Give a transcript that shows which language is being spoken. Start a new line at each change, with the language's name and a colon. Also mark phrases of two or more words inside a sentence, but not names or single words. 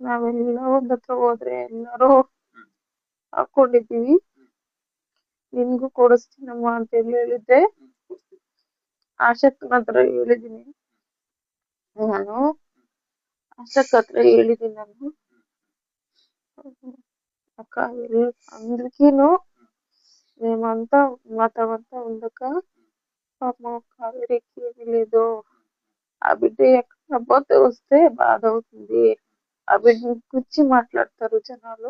Kannada: ನಾವೆಲ್ಲ ಒಂದ್ ಹತ್ರ ಹೋದ್ರೆ ಎಲ್ಲರೂ ಹಾಕೊಂಡಿದೀವಿ. ನಿನ್ಗೂ ಕೊಡಿಸ್ತೀನಮ್ಮ ಅಂತ ಹೇಳಿದ್ದೆ. ಆಶಕ್ಕನ ಹತ್ರ ಹೇಳಿದೀನಿ ನಾನು. ಆಶಕ್ಕ ಹತ್ರ ಹೇಳಿದೀನಿ ನಾನು.
Telugu: అక్క అందరికీను మేమంతా మాతమంతా ఉందక్క. పాపం కావేరికి ఏమీ లేదు. ఆ బిడ్డ ఎక్కడ పోతే వస్తే బాధ అవుతుంది. ఆ బిడ్డని కూర్చి మాట్లాడతారు జనాలు.